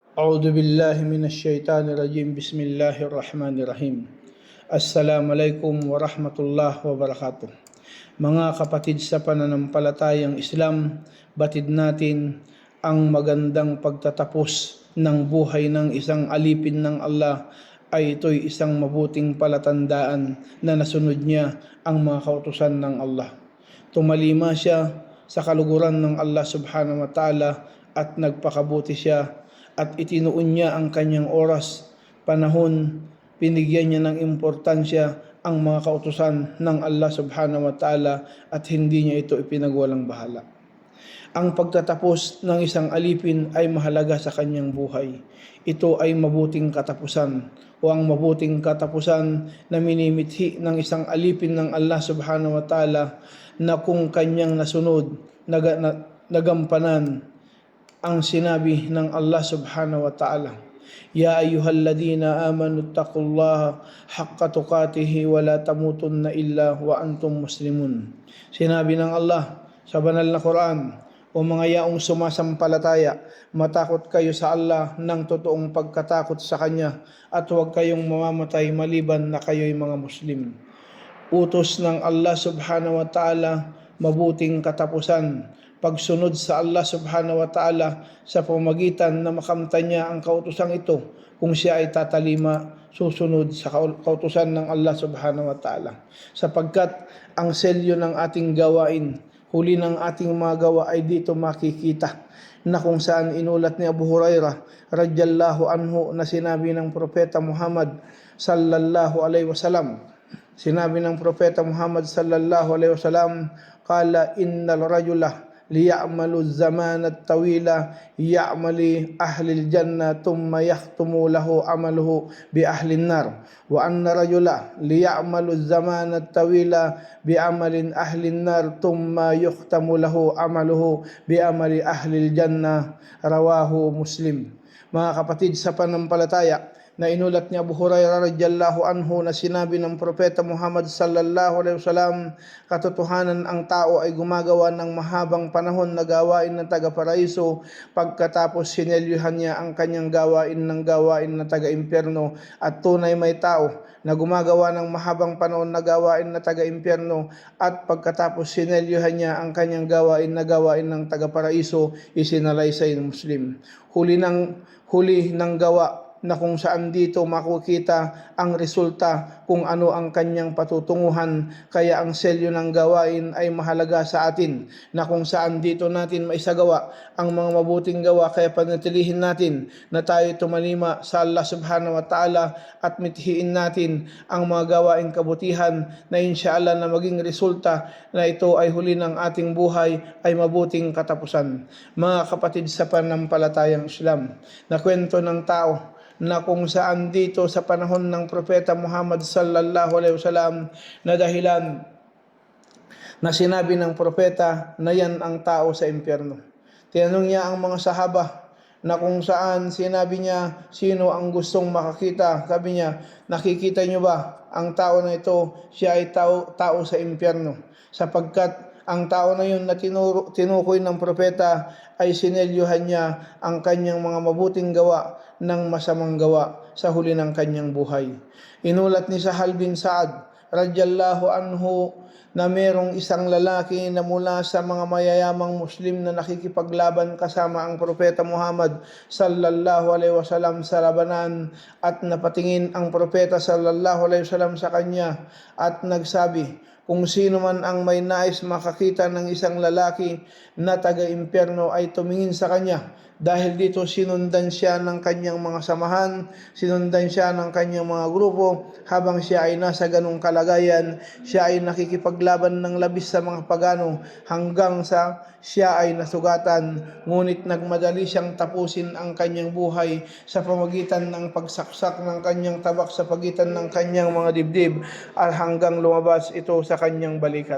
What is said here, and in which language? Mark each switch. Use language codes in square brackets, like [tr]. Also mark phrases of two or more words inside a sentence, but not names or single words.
[ar] أعوذ بالله من الشيطان الرجيم. بسم الله الرحمن الرحيم. السلام عليكم ورحمة الله وبركاته. [tl] Mga kapatid sa pananampalatayang Islam, batid natin ang magandang pagtatapos ng buhay ng isang alipin ng Allah ay ito'y isang mabuting palatandaan na nasunod niya ang mga kautusan ng Allah. Tumalima siya sa kaluguran ng Allah [ar] سبحانه وتعالى [tl] at nagpakabuti siya at itinuon niya ang kanyang oras, panahon, pinigyan niya ng importansya ang mga kautusan ng Allah [ar] سبحانه وتعالى [tl] at hindi niya ito ipinagwalang bahala. Ang pagtatapos ng isang alipin ay mahalaga sa kanyang buhay. Ito ay mabuting katapusan o ang mabuting katapusan na minimithi ng isang alipin ng Allah [ar] سبحانه وتعالى [tl] na kung kanyang nasunod, nagampanan ang sinabi ng Allah [ar] سبحانه وتعالى, يا أيها الذين آمنوا اتقوا الله حق تقاته ولا تموتن إلا وأنتم مسلمون. [tl] Sinabi ng Allah sa banal na Quran, O mga yaong sumasampalataya, matakot kayo sa Allah ng totoong pagkatakot sa Kanya at huwag kayong mamamatay maliban na kayo'y mga Muslim. Utos ng Allah [ar] سبحانه وتعالى, [tl] mabuting katapusan, pagsunod sa Allah [ar] سبحانه وتعالى [tl] sa pamagitan na makamtan niya ang kautusan ito kung siya ay tatalima susunod sa kautusan ng Allah [ar] سبحانه وتعالى. [tl] Sapagkat ang selyo ng ating gawain, huli ng ating mga gawa ay dito makikita na kung saan inulat ni Abu Hurairah [ar] رضي الله عنه [tl] na sinabi ng Propeta Muhammad [ar] صلى الله عليه وسلم. [tl] Sinabi ng Propeta Muhammad [ar] صلى الله عليه وسلم، قال إن الرجل ليعمل الزمن الطويل يعمل أهل الجنة ثم يختم له عمله بأهل النار وإن الرجل ليعمل الزمن الطويل بعمل أهل النار ثم يختم له عمله بعمل أهل الجنة، رواه مسلم. [tl] Mga kapatid sa pananampalataya, na inulat ni Abu Hurairah [ar] رضي الله عنه [tl] na sinabi ng Propeta Muhammad [ar] صلى الله عليه وسلم, [tl] katotohanan ang tao ay gumagawa ng mahabang panahon na gawain ng taga-paraiso, pagkatapos sinelyuhan niya ang kanyang gawain ng gawain ng taga-impyerno, at tunay may tao na gumagawa ng mahabang panahon na gawain na taga-impyerno at pagkatapos sinelyuhan niya ang kanyang gawain ng taga-paraiso, isinalaysay ng Muslim. Huli ng gawa na kung saan dito makikita ang resulta kung ano ang kanyang patutunguhan. Kaya ang selyo ng gawain ay mahalaga sa atin, na kung saan dito natin maisagawa ang mga mabuting gawa. Kaya panatilihin natin na tayo tumalima sa Allah [ar] سبحانه وتعالى [tl] at mithiin natin ang mga gawain kabutihan na inshallah na maging resulta na ito ay huli ng ating buhay ay mabuting katapusan. Mga kapatid sa pananampalatayang Islam, na kwento ng tao na kung saan dito sa panahon ng Propeta Muhammad [ar] صلى الله عليه وسلم [tl] na dahilan na sinabi ng propeta na yan ang tao sa impyerno. Tinanong niya ang mga sahaba na kung saan sinabi niya, sino ang gustong makakita? Sabi niya, nakikita niyo ba ang tao na ito? Siya ay tao sa impyerno, sapagkat ang tao na yun na tinukoy ng propeta ay sinelyuhan niya ang kanyang mga mabuting gawa ng masamang gawa sa huli ng kanyang buhay. Inulat ni Sahal bin Sa'ad [ar] رضي الله عنه [tl] na merong isang lalaki na mula sa mga mayayamang Muslim na nakikipaglaban kasama ang Propeta Muhammad [ar] صلى الله عليه وسلم [tl] sa labanan, at napatingin ang Propeta [ar] صلى الله عليه وسلم [tl] sa kanya at nagsabi, kung sino man ang may nais makakita ng isang lalaki na taga-impyerno ay tumingin sa kanya, dahil dito sinundan siya ng kanyang mga samahan, sinundan siya ng kanyang mga grupo. Habang siya ay nasa ganong kalagayan, siya ay nakikipaglaban ng labis sa mga pagano hanggang sa siya ay nasugatan, ngunit nagmadali siyang tapusin ang kanyang buhay sa pamagitan ng pagsaksak ng kanyang tabak sa pagitan ng kanyang mga dibdib at hanggang lumabas ito sa kanyang balikat.